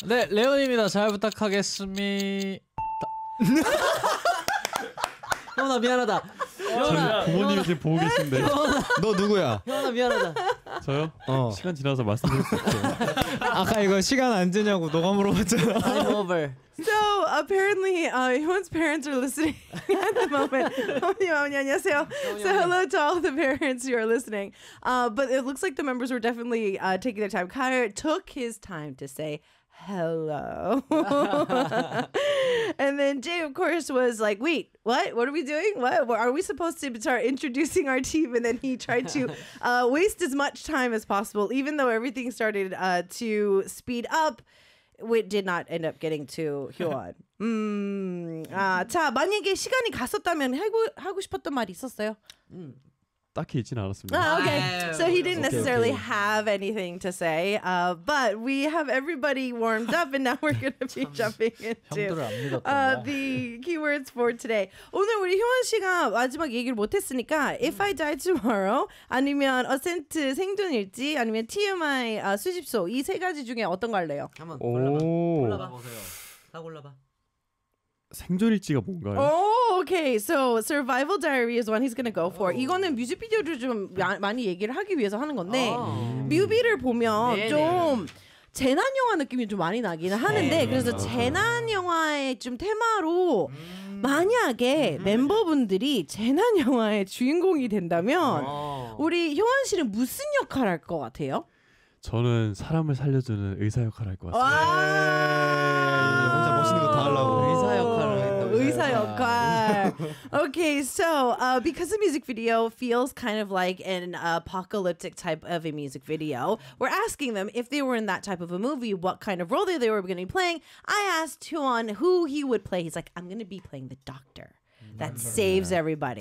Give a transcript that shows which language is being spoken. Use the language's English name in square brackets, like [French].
[Korean] 네, 레온입니다. 잘 부탁하겠습니다. 형아, 미안하다. 저희 부모님 지금 보고 계신데. 너 누구야? 형아, 미안하다. 저요? 시간 지나서 말씀드릴 수 없죠. 아까 이거 시간 안 되냐고 너가 물어봤잖아. [English] I'm over. So apparently, Hyun's parents are listening at the moment. [Korean] 어머니, 어머니, 안녕하세요. [English] So hello to all the parents who are listening. But it looks like the members were definitely taking their time. Kai took his time to say hello. And then Jay, of course, was like, wait, what? What are we doing? What? Are we supposed to start introducing our team? And then he tried to waste as much time as possible, even though everything started to speed up. We did not end up getting to Hyun. [Korean] 자, 만약에 시간이 갔었다면 하고 싶었던 말이 있었어요? 딱히 있진 않았습니다. [English] Oh, okay, so he didn't necessarily have anything to say. But we have everybody warmed up, and now we're going to be jumping into the keywords for today. [Korean] 오늘 우리 효원 씨가 마지막 얘기를 못했으니까 If I Die Tomorrow 아니면 어센트 생존일지 아니면 TMI 수집소 이 세 가지 중에 어떤 거 할래요? 한번 골라봐 보세요. 다 골라봐. 생존일지가 뭔가요? [English] Oh, okay. So Survival Diary is one he's gonna go for. [Korean] 이거는 뮤직비디오를 좀 많이 얘기를 하기 위해서 하는 건데 뮤비를 보면 네네. 좀 재난 영화 느낌이 좀 많이 나긴 하는데 네. 그래서 재난 영화의 좀 테마로 만약에 멤버분들이 재난 영화의 주인공이 된다면 우리 효원 씨는 무슨 역할 할 것 같아요? 저는 사람을 살려주는 의사 역할 할 것 같아요. 혼자 멋있는 거 다 하려고. [English] Okay, so because the music video feels kind of like an apocalyptic type of a music video, we're asking them if they were in that type of a movie, what kind of role they were going to be playing. I asked Hyun who he would play. He's like, I'm going to be playing the doctor that saves everybody.